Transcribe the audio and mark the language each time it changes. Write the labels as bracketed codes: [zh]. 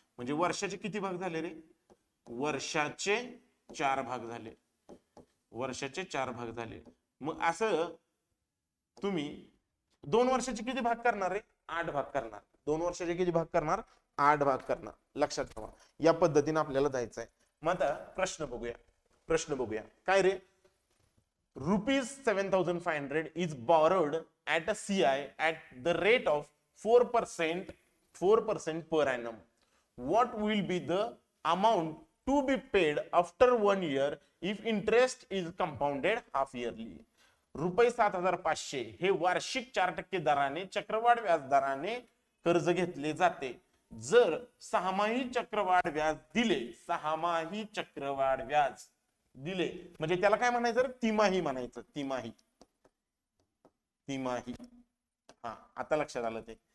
[mr] म्हणजे वर्षाचे किती भाग झाले रे? वर्षाचे 4 भाग झाले. वर्षाचे 4 भाग झाले. मग असं तुम्ही 2 वर्षाचे किती भाग करणार रे? 8 भाग करणार. 2 वर्षाचे किती भाग करणार? 8 भाग करणार. लक्षात ठेवा, या पद्धतीने आपल्याला जायचंय. मग आता प्रश्न बघूया. प्रश्न बघूया काय रे? [en] ₹7,500 is borrowed at a CI at the rate of 4% per annum. What will be the amount to be paid after 1 year if interest is compounded half yearly? [mr] ₹7,500 हे वार्षिक 4% दराने चक्रवाढ व्याज दराने कर्ज घेतले जाते. जर 6माही चक्रवाढ व्याज दिले, 6माही चक्रवाढ व्याज दिले म्हणजे त्याला काय म्हणायचं? तिमाही म्हणायचं. तिमाही, तिमाही. हा, आता लक्षात आलं ते.